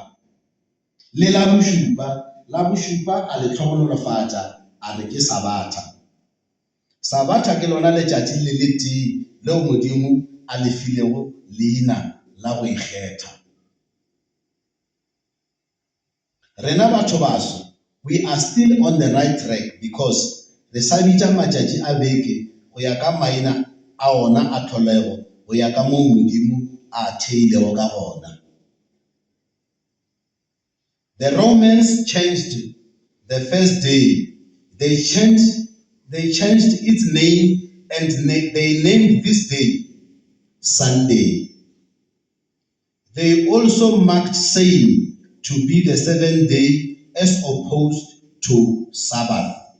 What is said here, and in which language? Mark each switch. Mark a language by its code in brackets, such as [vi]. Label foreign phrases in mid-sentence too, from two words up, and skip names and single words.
[nso] Le la bošupa, a le tlhogonolofatša, a re ke Sabata. Sabata ke lona letšatši le le tee leo Modimo a le filego leina la go ikgetha. Rena batho baso, [en] we are still on the right track because [nso] re sa bitša matšatši a beke go ya ka maina a ona a tlholego, go ya ka moo Modimo a theilego ka gona. [en] The Romans changed the first day. They changed its name and they named this day Sunday. They also marked saying to be the 7th day as opposed to Sabbath.